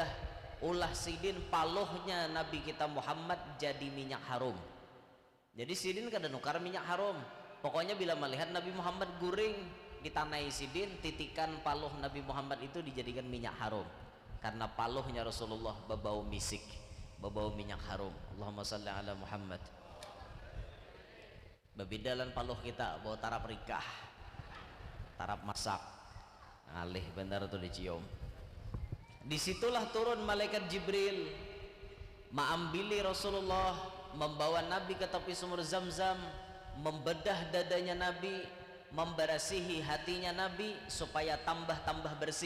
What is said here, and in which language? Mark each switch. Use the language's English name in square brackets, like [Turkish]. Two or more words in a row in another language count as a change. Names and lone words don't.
[Banjar] Ulah sidin paluhnya Nabi kita Muhammad jadi minyak harum. Jadi sidin kada nukar minyak harum. Pokoknya bila melihat Nabi Muhammad guring di tanah sidin, titikan paluh Nabi Muhammad itu dijadikan minyak harum. [Indonesian] Karena paluhnya Rasulullah berbau misik, berbau minyak harum. [Arabic] اللهم صل على محمد. [Banjar] Bebidalan paluh kita bau tarap rikah, tarap masak, alih benar tuh dicium. [Indonesian] Disitulah turun malaikat Jibril, mengambil Rasulullah, membawa Nabi ke tepi sumur Zam-Zam, membedah dadanya Nabi, memberasihi hatinya Nabi supaya tambah-tambah bersih.